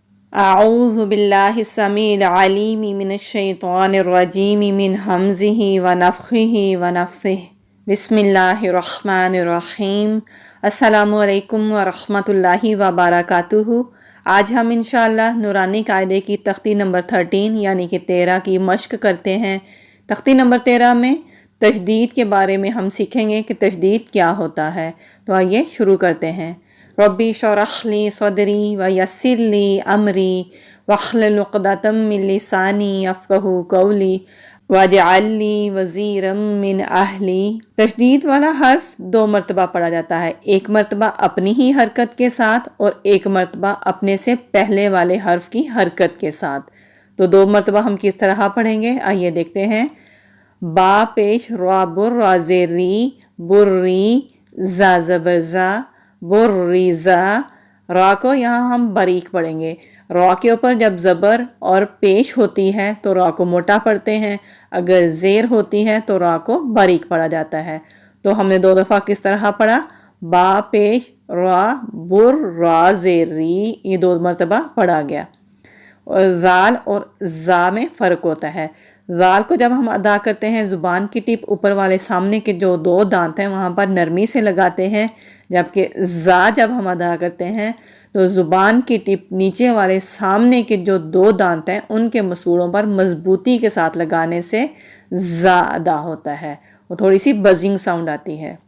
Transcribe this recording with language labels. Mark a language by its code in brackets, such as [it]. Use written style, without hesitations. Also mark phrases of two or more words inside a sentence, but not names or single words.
[ar] اعوذ باللہ السمیع العلیم من الشیطان الرجیم من ہمزہ ونفخہ ونفثہ بسم اللہ الرحمن الرحیم۔ السلام علیکم ورحمۃ اللہ وبرکاتہ۔ [ur] آج ہم انشاءاللہ نورانی قاعدے کی تختی نمبر 13 یعنی کہ 13 کی مشق کرتے ہیں۔ تختی نمبر 13 میں تشدید کے بارے میں ہم سیکھیں گے کہ تشدید کیا ہوتا ہے۔ تو آئیے شروع کرتے ہیں۔ [ar] ربی اشرح لی صدری ویسر لی امری واحلل عقدۃ من لسانی یفقہوا قولی واجعل لی وزیرا من اہلی۔ [ur] تشدید والا حرف 2 مرتبہ پڑھا جاتا ہے، ایک مرتبہ اپنی ہی حرکت کے ساتھ اور ایک مرتبہ اپنے سے پہلے والے حرف کی حرکت کے ساتھ۔ تو 2 مرتبہ ہم کس طرح پڑھیں گے، آئیے دیکھتے ہیں۔ با پیش را بر را زیر ری بری زا زبر زا بریزا۔ را کو یہاں ہم باریک پڑھیں گے۔ را کے اوپر جب زبر اور پیش ہوتی ہے تو را کو موٹا پڑھتے ہیں، اگر زیر ہوتی ہے تو را کو باریک پڑھا جاتا ہے۔ تو ہم نے 2 دفعہ کس طرح پڑھا، با پیش را بر را زیر ری، یہ 2 مرتبہ پڑھا گیا۔ اور زال اور زا میں فرق ہوتا ہے۔ زال کو جب ہم ادا کرتے ہیں زبان کی ٹپ اوپر والے سامنے کے جو 2 دانت ہیں وہاں پر نرمی سے لگاتے ہیں، جبکہ زا جب ہم ادا کرتے ہیں تو زبان کی ٹپ نیچے والے سامنے کے جو 2 دانت ہیں ان کے مسوڑوں پر مضبوطی کے ساتھ لگانے سے زا ادا ہوتا ہے، وہ تھوڑی سی [en] buzzing sound [ur] آتی ہے۔